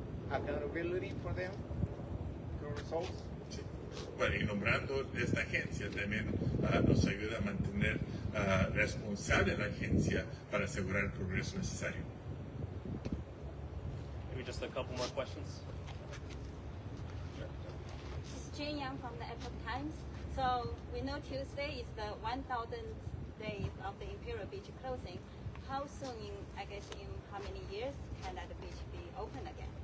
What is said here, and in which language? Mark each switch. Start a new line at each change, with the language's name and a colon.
English: Accountability for them, the results?
Spanish: Sí. Bueno, y nombrando esta agencia también nos ayuda a mantener responsable la agencia para asegurar el progreso necesario.
English: Maybe just a couple more questions. This is Jane Yang from the Epoch Times. So we know Tuesday is the 1,000th day of the Imperial Beach closing. How soon, in how many years, can that beach be open again?